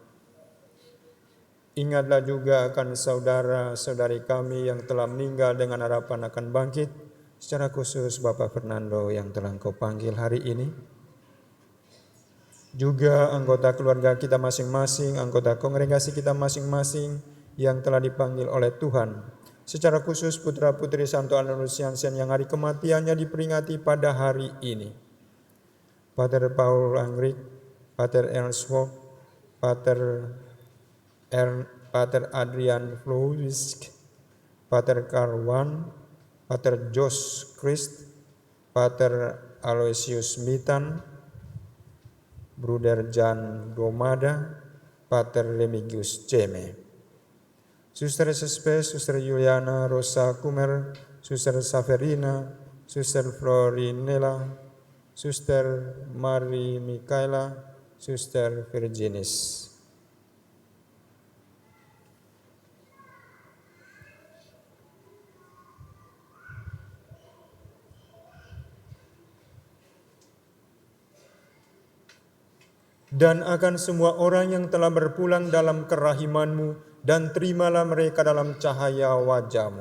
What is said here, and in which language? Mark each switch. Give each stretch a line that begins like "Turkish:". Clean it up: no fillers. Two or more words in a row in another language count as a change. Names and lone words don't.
Indonesian: Ingatlah juga akan saudara-saudari kami yang telah meninggal dengan harapan akan bangkit, secara khusus Bapak Fernando yang telah Engkau panggil hari ini. Juga anggota keluarga kita masing-masing, anggota kongregasi kita masing-masing yang telah dipanggil oleh Tuhan. Secara khusus putra-putri Santo Alnusiansen yang hari kematiannya diperingati pada hari ini. Pater Paul Angrik, Pater Ernst Wok, Pater Adrian Flowisk, Pater Karwan, Pater Jos Christ, Pater Aloysius Mitan, Bruder Jan Domada, Pater Remigius Ceme. Suster Sespes, Suster Juliana Rosa Kumer, Suster Saverina, Suster Florinella, Suster Mari Mikaela, Suster Virginis. Dan akan semua orang yang telah berpulang dalam kerahiman-Mu, dan terimalah mereka dalam cahaya wajah-Mu.